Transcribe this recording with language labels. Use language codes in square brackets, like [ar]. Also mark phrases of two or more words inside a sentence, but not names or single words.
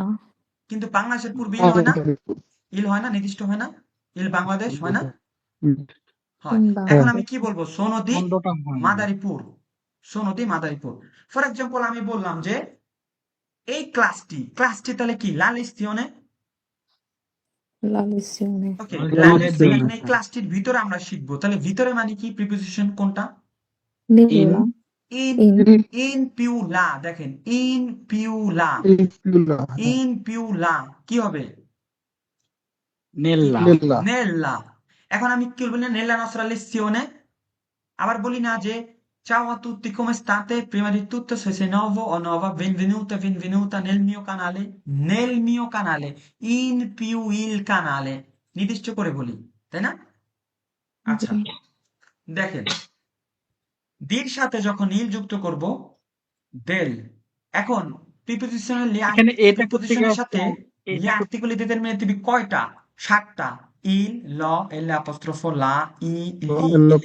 [bn] কিন্তু বাংলাদেশের পূর্বে ইল হয় না, ইল হয় না, নির্দিষ্ট হয় না, ইল বাংলাদেশ হয় না, হয়। এখন বাংলাদেশ। আমি কি বলবো, সোনদি খণ্ডটা হয় না। মাদারীপুর, সোনদি মাদারীপুর। [en] for example [bn] আমি বললাম যে এই ক্লাসটি তাহলে কি [it] la lezione, La lezione. [bn] ওকে, মানে লা তাহলে lezione দিন মানে এই ক্লাসটির ভিতরে আমরা শিখবো। তাহলে ভিতরে মানে কি, প্রিপোজিশন কোনটা? Nella. ইন, In. [it] in più la, [bn] দেখেন [it] in più la, in più la [bn] কি হবে? কি নেল্লা। হবে? নেল্লা। এখন আমি কি বলবো, [it] nella nostra lezione. [bn] আবার বলি না যে [it] ciao a tutti come state, prima di tutto se sei nuovo o nuova benvenuta benvenuta nel mio canale, nel mio canale, in più il canale, [bn] নির্দিষ্ট করে বলি, তাই না? আচ্ছা, Sì. দেখেন দির সাথে যখন ইল যুক্ত করব, del। এখন প্রিপোজিশনের এখানে এটা করতে প্রিপোজিশনের সাথে লি এটা [it] articoli determinativi [bn] কয়টা? 7টা। [it] il, l, l apostrofo la, i, li, le.